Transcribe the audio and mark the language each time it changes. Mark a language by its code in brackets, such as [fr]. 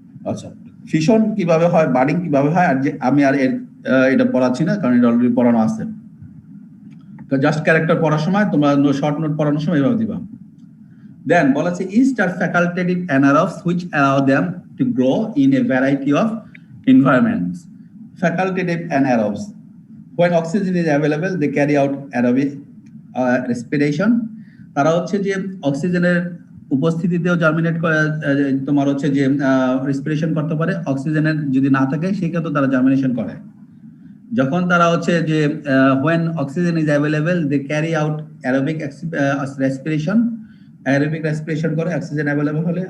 [bn] আচ্ছা, ফিশন কিভাবে হয়, বার্ডিং কিভাবে হয়, আর যে আমি আর এটা পড়াচ্ছি না কারণ এটা অলরেডি পড়ানো আছে। তো জাস্ট ক্যারেক্টার পড়ার সময় তোমরা শর্ট নোট পড়ানোর সময় এভাবে দিবা। [en] then [bn] বলা আছে [en] Yeast are facultative anaerobes which allow them to grow in a variety of environments. Facultative anaerobes, when oxygen is available they carry out aerobic respiration। [bn] তারা হচ্ছে যে অক্সিজেনের উপস্থিতিতেও জার্মিনেট করে, তোমার হচ্ছে যে রেসপিরেশন করতে পারে। অক্সিজেনের যদি না থাকে সেক্ষেত্রে তারা জার্মিনেশন করে। যখন তারা হচ্ছে যে [en] when oxygen is available they carry out aerobic respiration, [bn] aerobic respiration করে অক্সিজেন অ্যাভেলেবল হলে।